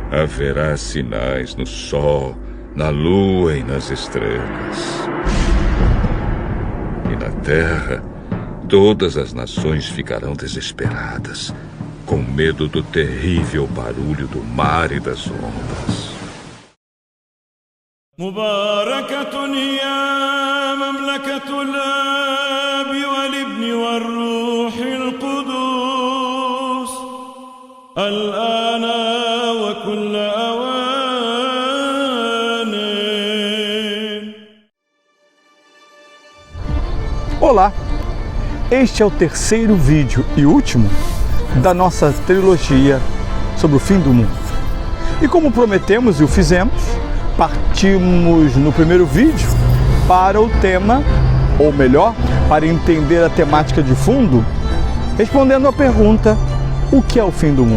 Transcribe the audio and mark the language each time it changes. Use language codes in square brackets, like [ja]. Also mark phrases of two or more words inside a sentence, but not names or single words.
[pt] Haverá sinais no sol, na lua e nas estrelas. E na terra, todas as nações ficarão desesperadas, com medo do terrível barulho do mar e das ondas. [ar] مباركة يا مملكة الآب والابن والروح القدوس الآن وكل أوان. [pt] Olá! Este é o terceiro vídeo e último da nossa trilogia sobre o fim do mundo. E como prometemos e o fizemos, partimos no primeiro vídeo para o tema, ou melhor, para entender a temática de fundo, respondendo à pergunta: o que é o fim do mundo?